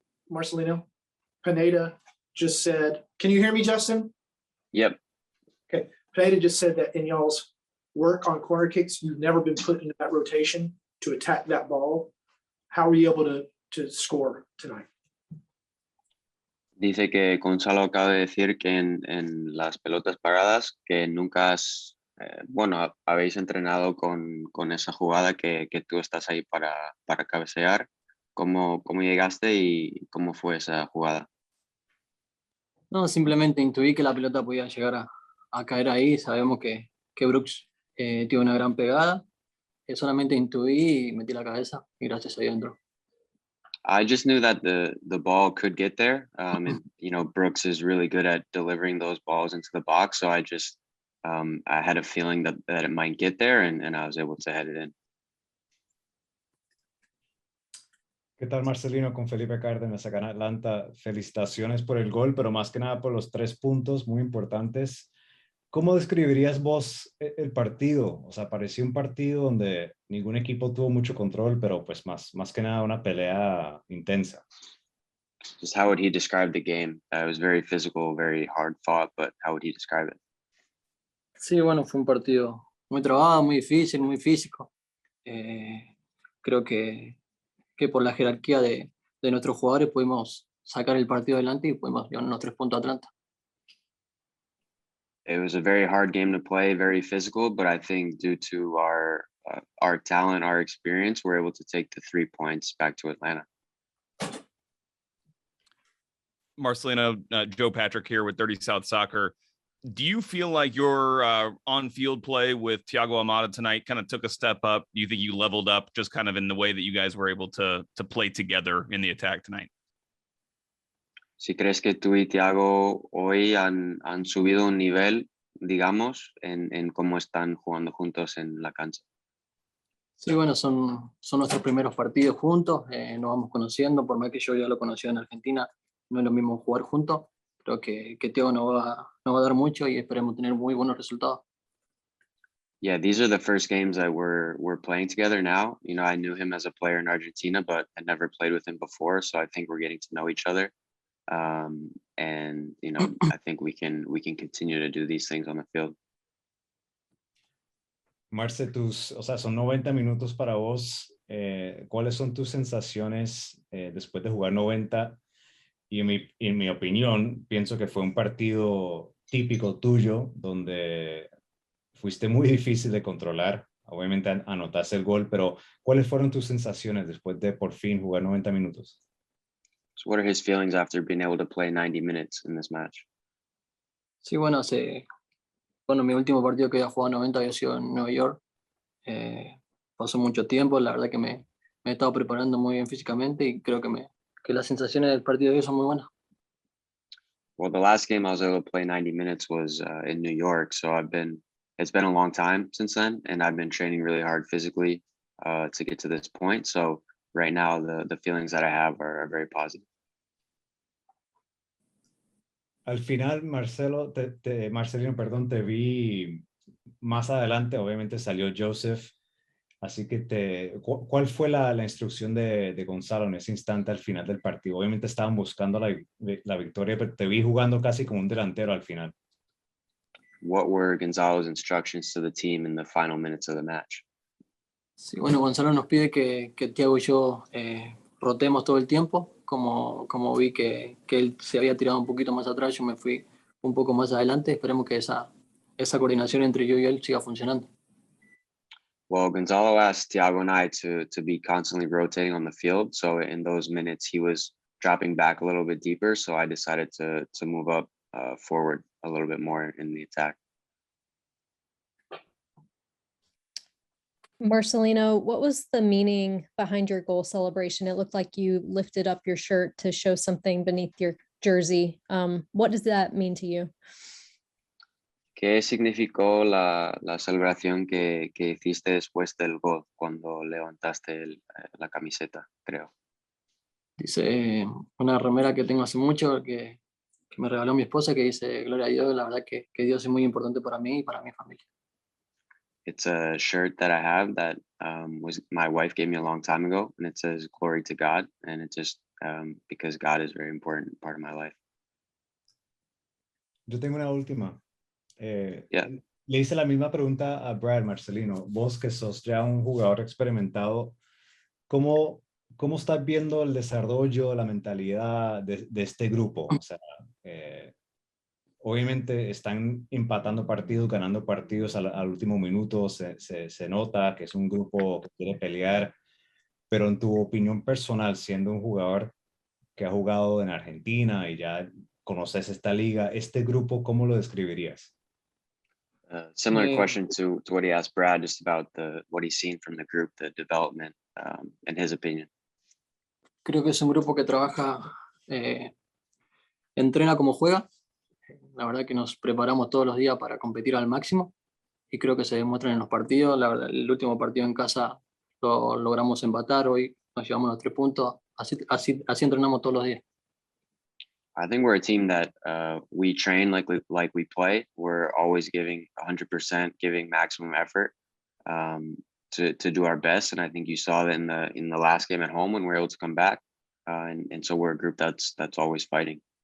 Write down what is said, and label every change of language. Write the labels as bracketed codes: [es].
[en] Marcelino, Pineda just said, can you hear me, Justin? Yep. Okay, Pineda just said that in y'all's work on corner kicks, you've never been put into that rotation to attack that ball. How were you able to score tonight? [es] Dice que Gonzalo acaba de decir que en las pelotas paradas que nunca has, bueno, habéis entrenado con esa jugada que tú estás ahí para cabecear. ¿Cómo llegaste y cómo fue esa jugada? No, simplemente intuí que la pelota podía llegar a caer ahí. Sabemos que Brooks tiene una gran pegada. Solamente intuí y metí la cabeza y gracias a Dios entró. [en] I just knew that the ball could get there. And, you know, Brooks is really good at delivering those balls into the box. So I just, I had a feeling that it might get there and I was able to head it in. [es] ¿Qué tal, Marcelino? Con Felipe Cárdenas acá en Atlanta. Felicitaciones por el gol, pero más que nada por los 3 puntos muy importantes. ¿Cómo describirías vos el partido? O sea, pareció un partido donde ningún equipo tuvo mucho control, pero pues más que nada una pelea intensa. [en] Just how would he describe the game? It was very physical, very hard fought, but how would he describe it? [es] Sí, bueno, fue un partido muy trabado, muy difícil, muy físico. Creo que por la jerarquía de nuestros jugadores pudimos sacar el partido adelante y pudimos llevarnos 3 puntos a Atlanta. [en] It was a very hard game to play, very physical, but I think due to our talent, our experience, we're able to take the 3 points back to Atlanta. Marcelino, Joe Patrick here with 30 South Soccer. Do you feel like your on-field play with Thiago Almada tonight kind of took a step up? Do you think you leveled up just kind of in the way that you guys were able to play together in the attack tonight? [es] Si crees que tú y Thiago hoy han subido un nivel, digamos, en cómo están jugando juntos en la cancha. Sí, bueno, son nuestros primeros partidos juntos, nos vamos conociendo, por más que yo ya lo conocía en Argentina, no es lo mismo jugar juntos. Creo que Thiago nos va a dar mucho y esperemos tener muy buenos resultados. [en] Yeah, these are the first games that we're playing together now. You know, I knew him as a player in Argentina, but had never played with him before, so I think we're getting to know each other. And you know, I think we can continue to do these things on the field. [es] Marce, o sea, son 90 minutos para vos. ¿Cuáles son tus sensaciones después de jugar 90? Y en mi opinión, pienso que fue un partido típico tuyo, donde fuiste muy difícil de controlar. Obviamente anotaste el gol, pero ¿cuáles fueron tus sensaciones después de por fin jugar 90 minutos? [en] So what are his feelings after being able to play 90 minutes in this match? [es] Sí, bueno, mi último partido que había jugado 90 había sido en Nueva York. Pasó mucho tiempo, la verdad que me he estado preparando muy bien físicamente y creo que las sensaciones del partido de hoy son muy buenas. [en] Well, the last game I was able to play 90 minutes was in New York, so it's been a long time since then, and I've been training really hard physically to get to this point. So right now, the feelings that I have are very positive. [es] Al final, Marcelino, perdón, te vi más adelante, obviamente salió Joseph, así que ¿cuál fue la instrucción de Gonzalo en ese instante al final del partido? Obviamente estaban buscando la victoria, pero te vi jugando casi como un delantero al final. [en] What were Gonzalo's instructions to the team in the final minutes of the match? [es] Sí, bueno, Gonzalo nos pide que Thiago y yo rotemos todo el tiempo. Como vi que él se había tirado un poquito más atrás, yo me fui un poco más adelante. Esperemos que esa coordinación entre yo y él siga funcionando. [en] Well, Gonzalo asked Thiago and I to be constantly rotating on the field. So in those minutes, he was dropping back a little bit deeper. So I decided to move up forward a little bit more in the attack. Marcelino, what was the meaning behind your goal celebration? It looked like you lifted up your shirt to show something beneath your jersey. What does that mean to you? [es] ¿Qué significó la celebración que hiciste después del gol cuando levantaste la camiseta, creo? Dice una remera que tengo hace mucho que me regaló mi esposa que dice Gloria a Dios. La verdad que Dios es muy importante para mí y para mi familia. [en] It's a shirt that I have that was my wife gave me a long time ago, and it says "Glory to God," and it's just because God is a very important part of my life. [es] Yo tengo una última. [en] Yeah. [es] Le hice la misma pregunta a Brad, Marcelino. Vos que sos ya un jugador experimentado, ¿cómo estás viendo el desarrollo, la mentalidad de este grupo? O sea, obviamente están empatando partidos, ganando partidos al último minuto, se nota que es un grupo que quiere pelear, pero en tu opinión personal, siendo un jugador que ha jugado en Argentina y ya conoces esta liga, este grupo, ¿cómo lo describirías? [en] Similar Yeah. question to what he asked Brad, just about what he's seen from the group, the development, in his opinion. [es] Creo que es un grupo que trabaja, entrena como juega. La verdad que nos preparamos todos los días para competir al máximo y creo que se demuestran en los partidos. La verdad, el último partido en casa lo logramos empatar, hoy nos llevamos los 3 puntos. Así entrenamos todos los días. [en] I think we're a team that we train like we play. We're always giving 100%, giving maximum effort to do our best. And I think you saw that in the last game at home when we were able to come back. And so we're a group that's always fighting.